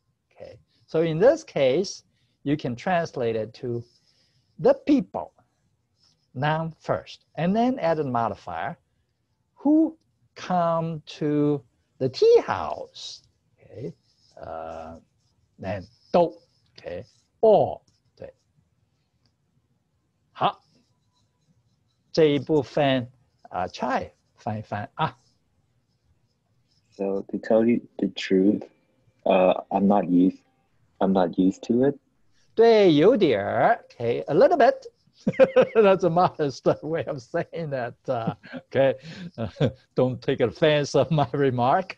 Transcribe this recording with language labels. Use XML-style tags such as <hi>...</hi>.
<en>Okay, so in this case, you can translate it to the people, noun first, and then add a modifier, who come to the tea house. Okay, then 都 okay, all 对。</en> <zh>好，这一部分Chai 翻一翻啊。</zh> <en>So to tell you the truth, I'm not used to it.</en> <zh>对，有点儿</zh> <en>okay, a little bit. That's a modest way of saying that. Okay, don't take offense of my remark.</en>